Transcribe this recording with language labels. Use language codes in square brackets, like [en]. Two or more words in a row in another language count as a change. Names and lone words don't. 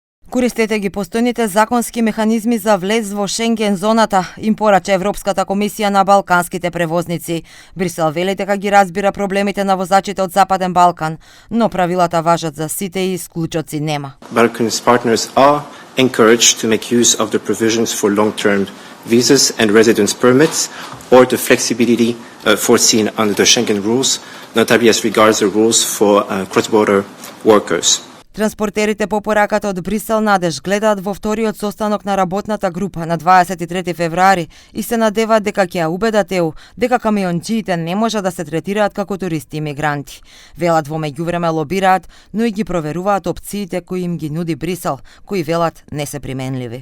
[mk] Користете ги постојните законски механизми за влез во Шенген зоната, им порача Европската комисија на балканските превозници. Брисел вели дека ги разбира проблемите на возачите од Западен Балкан, но правилата важат за сите и исклучоци нема. [en] Balkan's partners are encouraged to make use of the provisions for long-term visas and residence permits or the flexibility foreseen under the Schengen rules, notably as regards the rules for cross-border workers. [mk] Транспортерите по пораката од Брисел надеж гледаат во вториот состанок на работната група на 23 февруари и се надеваат дека ќе ја убедат ЕУ дека камионџиите не може да се третираат како туристи и мигранти. Велат во меѓувреме лобираат, но и ги проверуваат опциите кои им ги нуди Брисел, кои велат не се применливи.